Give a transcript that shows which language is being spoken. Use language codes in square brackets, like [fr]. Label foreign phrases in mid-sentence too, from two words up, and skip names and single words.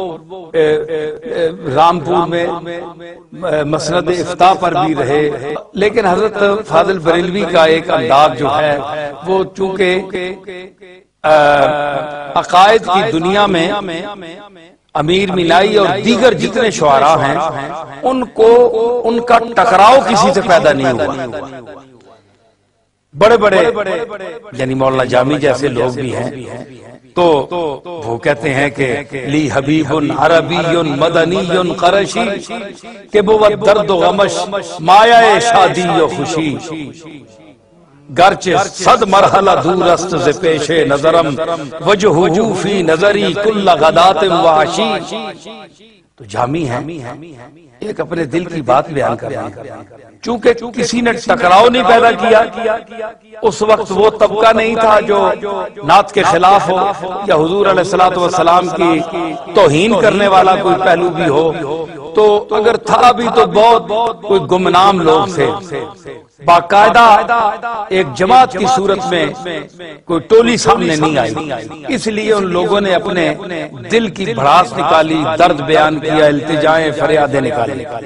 [ur] رامپور میں مسند افتاء پر بھی رہے، لیکن حضرت فاضل بریلوی کا ایک انداز جو ہے وہ چونکہ عقائد کی دنیا میں امیر مینائی اور دیگر جتنے شعراء ہیں ان کا ٹکراؤ کسی سے پیدا نہیں ہوا۔ بڑے بڑے یعنی مولانا جامی جیسے لوگ بھی ہیں تو وہ کہتے ہیں کہ [ar] لی حبیب عربی مدنی قرشی [fa] کہ وہ درد و غمش مایہ شادی و خوشی، گرچہ صد مرحلہ دور است ز پیش نظرم [ar] وجہہ فی نظری کل غدات و عشی۔ [ur] تو جامی ہیں ایک اپنے دل کی بات بیان کر رہے ہیں، چونکہ کسی نے ٹکراؤ نہیں پیدا کیا، اس وقت وہ طبقہ نہیں تھا جو نعت کے خلاف ہو یا حضور علیہ السلام کی توہین کرنے والا کوئی پہلو بھی ہو، تو اگر تھا بھی تو بہت کوئی گمنام لوگ تھے، باقاعدہ ایک جماعت کی صورت میں کوئی ٹولی سامنے نہیں آئی، اس لیے ان لوگوں نے اپنے دل کی بھڑاس نکالی، درد بیان کیا، التجائیں فریادیں نکالی،